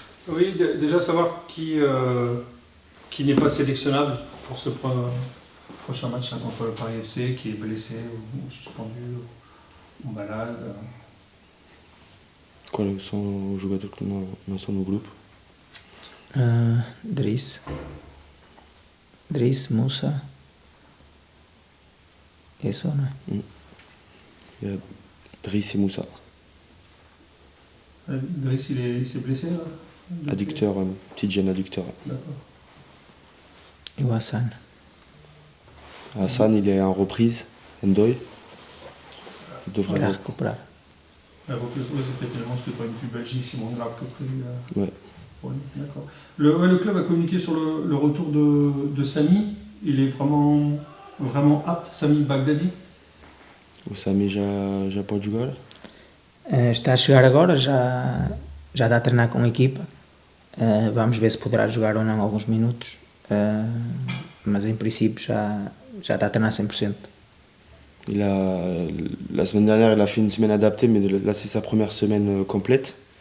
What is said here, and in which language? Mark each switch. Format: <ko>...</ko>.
<fr>Oui, déjà savoir qui n'est pas sélectionnable pour ce prochain match là, contre le Paris FC, qui est blessé ou suspendu ou malade.</fr> <pt>Quais são os jogadores que não estão no grupo? Driss, Moussa, isso, não é?</pt> <fr>Il y a Driss et Moussa. Driss, il s'est blessé là Adducteur, un petit gène adducteur. D'accord.</fr> <pt>E o Hassan.</pt> <fr>Hassan, il est en reprise. Ndoye. Il devrait</fr> <pt>Vai</pt> <fr>reprendre.</fr> <pt>recuperar.</pt> <fr>La reprise, ouais, c'était tellement, c'était pas une pub Belgique, c'est moins grave que prévu. Ouais. Ouais, d'accord. Le club a communiqué sur le retour de Sami. Il est vraiment apte, Sami Bagdadi.</fr> <pt>O Sami já pode jogar? Está a chegar agora, já está a treinar com a equipa. Vamos ver se poderá jogar ou não alguns minutos. Mas em princípio já está a treinar 100%.</pt> <fr>La semaine dernière, il a fait une semaine adaptée, mais là, c'est sa première semaine complète.</fr>